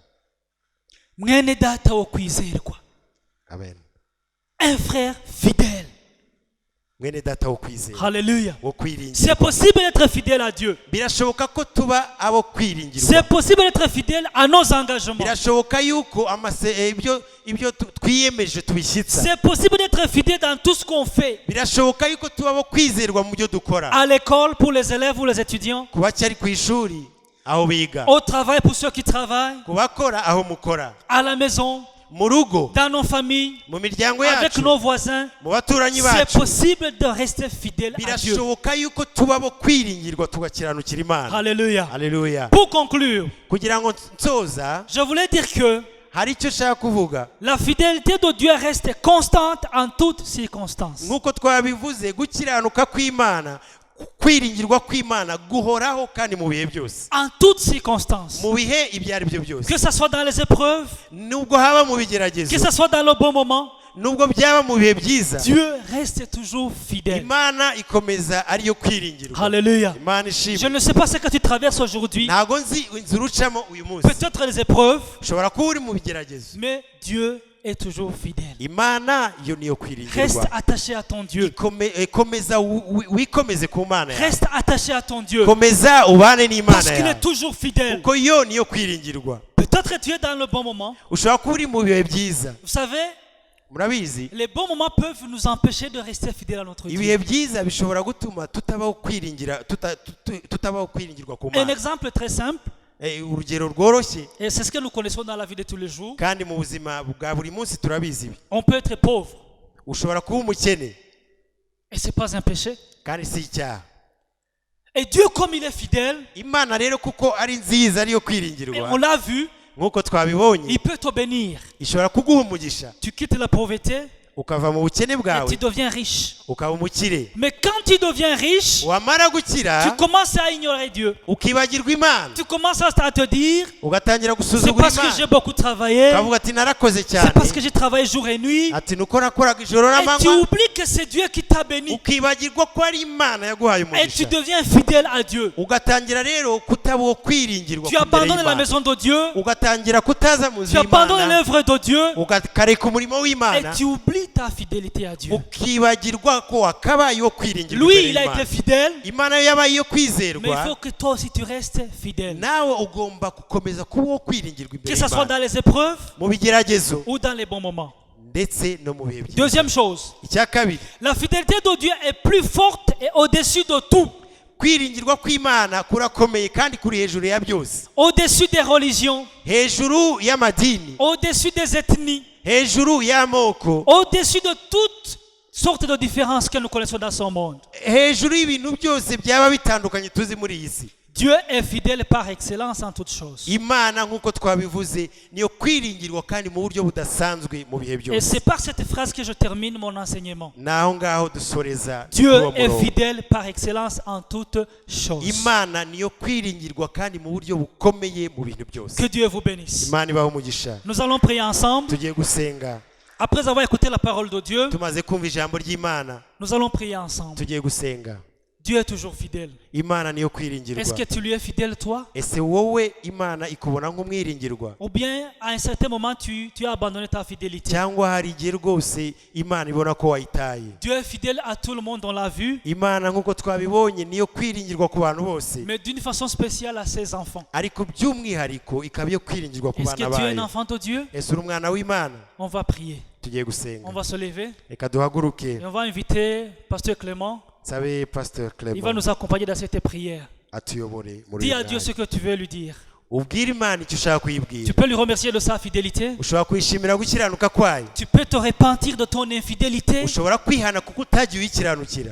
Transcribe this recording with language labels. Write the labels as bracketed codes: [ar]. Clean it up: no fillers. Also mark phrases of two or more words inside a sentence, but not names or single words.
[rw] Mwene data wo kwizerwa. Amen. [fr] Un frère fidèle. [rw] Mwene data wo kwizera, Alléluia. wo kwiringira. [fr] C'est possible d'être fidèle à Dieu. [rw] Birashoboka ko tuba abo kwiringirwa. [fr] C'est possible d'être fidèle à nos engagements. [rw] Birashoboka yuko ibyo twiyemeje tubishyitsa. [fr] C'est possible d'être fidèle dans tout ce qu'on fait. [rw] Birashoboka yuko tuba abo kwizerwa mu byo dukora. [fr] À l'école pour les élèves ou les étudiants. [rw] Ku bacyari ku ishuri aho biga, [fr] Au travail pour ceux qui travaillent. [rw] ku bakora aho mukora, [fr] À la maison. [rw] mu rugo, [fr] Dans nos familles. [rw] mu miryango [fr] Avec [rw] yacu, [fr] nos voisins. [rw] mu baturanyi [fr] C'est [rw] bacu. [fr] possible de rester fidèle à Dieu. [rw] Birashoboka yuko tuba abo kwiringirwa tugakiranukira Imana. [fr] Alléluia. [rw] Haleluya. [fr] Pour conclure, [rw] Kugira ngo nsoza, [fr] je voulais dire que [rw] hari icyo nshaka kuvuga. [fr] la fidélité de Dieu reste constante en toutes circonstances. [rw] Nk'uko twabivuze, gukiranuka kw'Imana, kwiringirwa kw'Imana guhoraho kandi mu bihe byose, [fr] En toutes circonstances. [rw] mu bihe ibyo ari byo byose, [fr] Que ce soit dans les épreuves, [rw] nubwo haba mu [fr] que [rw] bigeragezo, [fr] ce soit dans le bon moment, [rw] nubwo byaba mu bihe byiza, [fr] Dieu reste toujours fidèle. [rw] Imana ikomeza ariyo kwiringirwa. [fr] Alléluia. [rw] Imana [fr] Je [rw] ishimwe. [fr] ne sais pas ce que tu traverses aujourd'hui, [rw] Ntago nzi inzira ucamo uyu munsi, [fr] peut-être les épreuves, [rw] ushobora kuba uri mu bigeragezo, [fr] mais Dieu est toujours fidèle. [rw] Imana yo niyo [fr] Reste [rw] kwiringirwa. [fr] attaché à ton Dieu. [rw] Komeza wikomeze ku Mana yawe. [fr] Reste attaché à ton Dieu. [rw] Komeza ubane n'Imana [fr] Parce qu'il est [rw] yawe. [fr] toujours fidèle. [rw] Kuko yo niyo kwiringirwa. [fr] Peut-être tu es dans le bon moment. [rw] Ushobora kuba uri mu bihe byiza. [fr] Vous savez, [rw] Murabizi, [fr] les bons moments peuvent nous empêcher de rester fidèles à notre [rw] ibihe [fr] Dieu. [rw] byiza bishobora gutuma tutabaho kwiringirwa ku [fr] Un [rw] Mana. [fr] exemple très simple, [rw] Urugero rworoshye [fr] et c'est ce que nous connaissons dans la vie de tous les jours. [rw] kandi mu buzima bwa buri munsi turabizi ibi. [fr] On peut être pauvre [rw] Ushobora kuba umukene [fr] et c'est pas un péché. [rw] kandi si icyaha. [fr] Et Dieu, comme il est fidèle, [rw] Imana rero kuko ari nziza ariyo [fr] et on [rw] kwiringirwa [fr] l'a vu, [rw] nk'uko twabibonye, [fr] il peut te bénir. [rw] ishobora kuguha umugisha [fr] Tu quittes la pauvreté [rw] ukava mu bukene [fr] et [rw] bwawe [fr] tu deviens riche. [rw] ukaba umukire. [fr] Mais quand tu deviens riche, [rw] Wamara gukira [fr] tu commences à ignorer Dieu. [rw] ukibagirwa Imana, [fr] Tu commences à te dire, [rw] ugatangira [fr] c'est [rw] gusuzugura [fr] parce que j'ai [rw] Imana, [fr] beaucoup travaillé, [rw] ukavuga ati narakoze [fr] c'est [rw] cyane, [fr] parce que j'ai travaillé jour et nuit. [rw] ati nuko nakoraga ijoro [fr] Et tu [rw] n'amanywa, [fr] oublies que c'est Dieu qui t'a béni. [rw] ukibagirwa ko ari Imana yaguhaye [fr] Et tu [rw] umugisha, [fr] deviens fidèle à Dieu. [rw] ugatangira rero kutabaho kwiringirwa [fr] Tu [rw] ku mbere [fr] abandonnes la [rw] y'Imana, [fr] maison de Dieu. [rw] ugatangira kutaza mu nzu [fr] Tu abandonnes [rw] y'Imana, [fr] l'œuvre de Dieu. [rw] ukareka umurimo [fr] Et [rw] w'Imana, [fr] tu oublies ta fidélité à Dieu. [rw] ukibagirwa ko wakabaye wo kwiringirwa [fr] Lui, [rw] imbere [fr] il a été [rw] y'Imana. [fr] fidèle. [rw] Imana yo yabaye iyo [fr] Mais il [rw] kwizerwa, [fr] faut que toi aussi tu restes fidèle. [rw] nawe ugomba gukomeza kuba uwo kwiringirwa [fr] Que [rw] imbere [fr] ce soit [rw] y'Imana [fr] dans les épreuves [rw] mu bigeragezo [fr] ou dans les bons moments. [rw] ndetse no mu bihe byiza. [fr] Deuxième chose, [rw] Icya kabiri, [fr] la fidélité de Dieu est plus forte et au-dessus de tout. [rw] kwiringirwa kw'Imana kurakomeye kandi kuri hejuru ya byose, [fr] Au-dessus des religions, [rw] hejuru y'amadini, [fr] au-dessus des ethnies, [rw] hejuru y'amoko, [fr] au-dessus de toutes sortes de différences que nous connaissons dans ce monde. [rw] hejuru y'ibintu byose byaba bitandukanye tuzi muri iyi si. [fr] Dieu est fidèle par excellence en toutes choses. [rw] Imana nk'uko twabivuze niyo kwiringirwa kandi mu buryo budasanzwe mu bihe [fr] Et [rw] byose. [fr] c'est par cette phrase que je termine mon enseignement. [rw] Naho ngaho dusoreza [fr] Dieu [rw] kuri uwo [fr] est [rw] murongo. [fr] fidèle par excellence en toutes choses. [rw] Imana niyo kwiringirwa kandi mu buryo bukomeye mu bintu byose. [fr] Que Dieu vous bénisse. [rw] Imana ibahe umugisha. [fr] Nous allons prier ensemble. [rw] Tugiye gusenga, [fr] Après avoir écouté la parole de Dieu, [rw] tumaze kumva ijambo ry'Imana, [fr] nous allons prier ensemble. [rw] tugiye gusenga. [fr] Dieu est toujours fidèle. [rw] Imana niyo [fr] Est-ce [rw] kwiringirwa. [fr] que tu lui es fidèle toi? [rw] Ese wowe Imana ikubona nk'umwiringirwa, [fr] Ou bien à un certain moment tu as abandonné ta fidélité? [rw] cyangwa hari igihe rwose Imana ibona ko wayitaye? [fr] Dieu est fidèle à tout le monde, on l'a vu, [rw] Imana nk'uko twabibonye niyo kwiringirwa ku bantu bose, [fr] mais d'une façon spéciale à ses enfants. [rw] ariko by'umwihariko ikaba iyo kwiringirwa ku [fr] Est-ce que [rw] bana [fr] tu es un [rw] bayo. [fr] enfant de Dieu? [rw] Ese uri umwana w'Imana? [fr] On va prier. [rw] Tugiye [fr] On [rw] gusenga, [fr] va se lever [rw] reka duhaguruke. [fr] et on va inviter Pasteur Clément. [rw] Sabe Pasteur [fr] Il va [rw] Clement [fr] nous accompagner dans cette prière. [rw] atuyobore muri [fr] Dis [rw] uyu [fr] à Dieu ce [rw] mwanya. [fr] que tu veux lui dire. [rw] Ubwire Imana icyo ushaka [fr] Tu [rw] kuyibwira. [fr] peux lui remercier de sa fidélité. [rw] Ushobora kuyishimira gukiranuka kwayo, [fr] Tu peux te repentir de ton infidélité. [rw] ushobora kwihana kuko utagiye uyikiranukira.